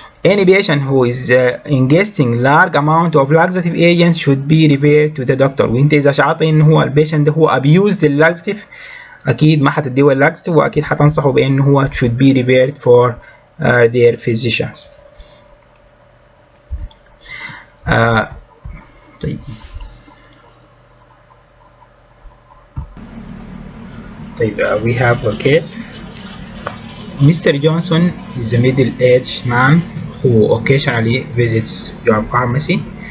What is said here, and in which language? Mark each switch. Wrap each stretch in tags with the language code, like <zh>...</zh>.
<en>Any patient who is ingesting large amount of laxative agents should be referred to the doctor.</en> <ar>وانت اذا شعرت ان هو البيشنت ده هو</ar> <en>abused</en> <ar>اللاكزاتيف اكيد ما حتديه اللاكزاتيف واكيد حتنصحه بان هو</ar> <en>should be referred for their physicians. طيب we have a case. Mr. Johnson is a middle-aged man who occasionally visits your pharmacy.</en>